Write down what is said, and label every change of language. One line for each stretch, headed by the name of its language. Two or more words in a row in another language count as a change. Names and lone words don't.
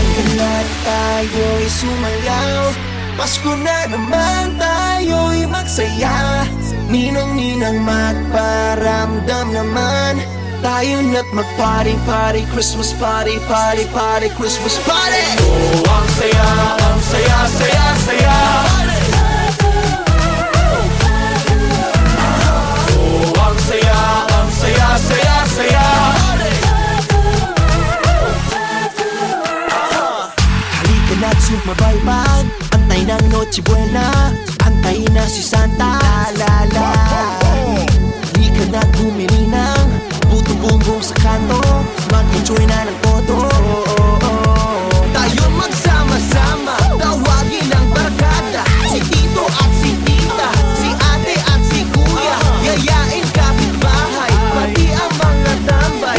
Filipino: Kaya tayo'y sumayaw, Pasko na naman tayo'y magsaya. Ninong-ninang magparamdam naman, tayo na't mag-party-party,
English: Christmas party-party-party, Christmas party!
Filipino: Oh, ang saya, ang saya, saya, saya. Oh, ang saya, ang saya, saya, saya. Halika na't sumabay-bag, antay ng Noche Buena, antay na si Santa, la-la-la. Halika na't bumili ng buto-bumbong sa kanto, mag-enjoy na ng todo. Tayo magsama-sama, tawagin ang barkada, si Tito at si Tita, si Ate at si Kuya, yayain kapitbahay, pati ang mga tambay.